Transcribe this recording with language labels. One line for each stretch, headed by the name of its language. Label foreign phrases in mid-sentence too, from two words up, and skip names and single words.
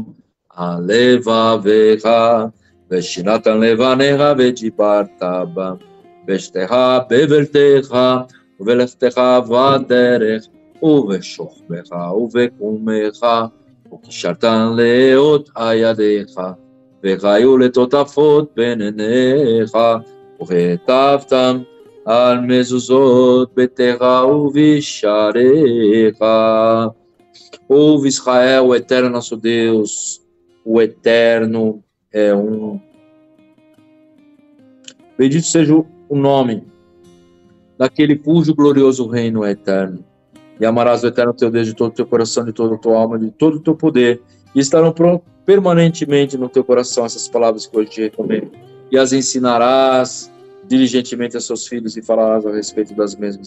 Hebrew: על לבבך, ושיננת לבניך ודיברת בם, בשתך בבלתך ובלכתך בדרך ובשוכבך ובקומך, וקישרת לאות ידיך, וחיו לטוטפות בין עיניך, וכתבתם על מזוזות ביתך ובשעריך.
Portuguese: Ouve Israel, o Eterno nosso Deus, o Eterno é um. Bendito seja o nome daquele cujo glorioso reino é eterno. E amarás o Eterno teu Deus de todo o teu coração, de toda a tua alma, de todo o teu poder, e estarão permanentemente no teu coração essas palavras que hoje te recomendo, e as ensinarás diligentemente a seus filhos e falarás a respeito das mesmas.